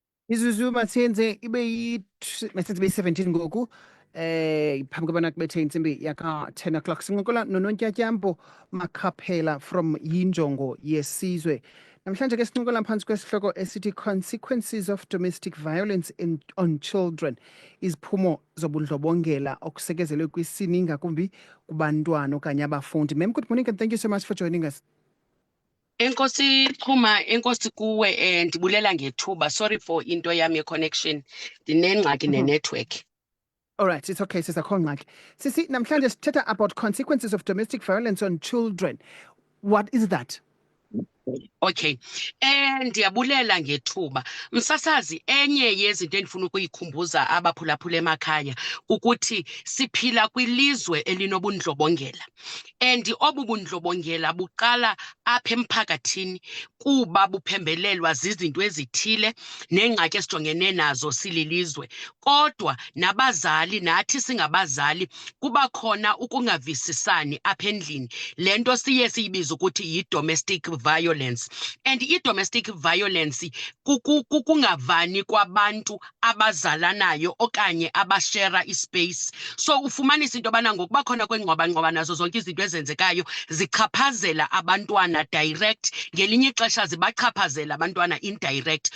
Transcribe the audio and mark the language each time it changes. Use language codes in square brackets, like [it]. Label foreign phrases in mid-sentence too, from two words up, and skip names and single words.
[xh] Izuzu masiyenze ibe masiyenze 17 ngoku phambi kobana kubethe intsimbi yaka [en] 10 o'clock [xh] sincokola noNontyatyampho Makhaphela from Yinjongo Yesizwe. Namhlanje ke sincokola phansi kwesihloko esithi Consequences of Domestic Violence on Children, iziphumo zobundlobongela okusekezelwe kwisini ingakumbi kubantwana okanye abafundi. [en] Ma'am, good morning and thank you so much for joining us. [xh] Enkosi Xhuma, enkosi kuwe, ndibulela ngethuba. [en] Sorry for [xh] into yami ye-connection. Ndinengxaki ne-network. [en] All right, it's okay, Sister Kongxaki. [xh] Sisi, namhlanje sithetha [en] about consequences of domestic violence on children. What is that? [xh] Okay. Ndiyabulela ngethuba. Msasazi, enye yezinto endifuna ukuyikhumbuza abaphulaphula emakhaya ukuthi siphila kwilizwe elinobundlobongela. Obu bundlobongela buqala apha emphakathini kuba buphembelelwa zizinto ezithile nengxaki esijongene nazo sililizwe. Kodwa nabazali, nathi singabazali, kuba khona ukungavisisani apha endlini. Lento siye siyibiza ukuthi yi- [en] domestic violence. [xh] And i- [en] domestic violence [xh] kukungavani kwabantu abazalanayo okanye abashera ispace. So ufumanisa into yobana ngokuba khona kwengxwabangxwaba nazo zonke izinto ezenzekayo zichaphazela abantwana direct, ngelinye ixesha zibachaphazela abantwana indirect.